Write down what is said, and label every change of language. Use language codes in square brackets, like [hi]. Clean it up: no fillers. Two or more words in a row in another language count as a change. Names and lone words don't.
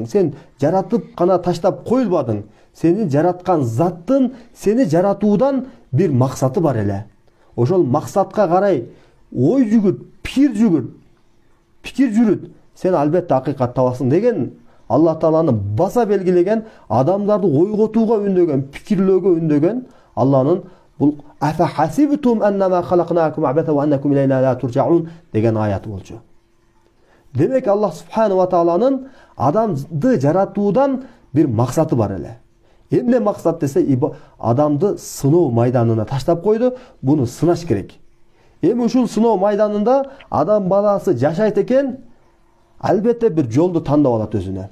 [ky] Сен жаратып гана таштап коюлбадың. Сени жараткан заттын сени жаратуудан бир максаты бар эле. Ошол максатка карай ой жүгүрт, пикир жүрүт. Сен албетте акыйкат табасың деген Аллах Тааланы баса белгилеген, адамдарды ойготууга үндөгөн, пикирлөөгө үндөгөн Алланын бул [ar] أفحسبتم أنما خلقناكم عبثا وأنكم إلينا لا ترجعون [ky] деген аяты болчу. Демек Аллах [ar] سبحانه وتعالى [ky] адамды жаратуудан бир максаты бар эле. Эмне максат десе, адамды сыноо майданына таштап койду, буну сынаш керек. Эми ушул сыноо майданында адам баласы жашайт экен, албетте бир жолду тандап алат өзүнө.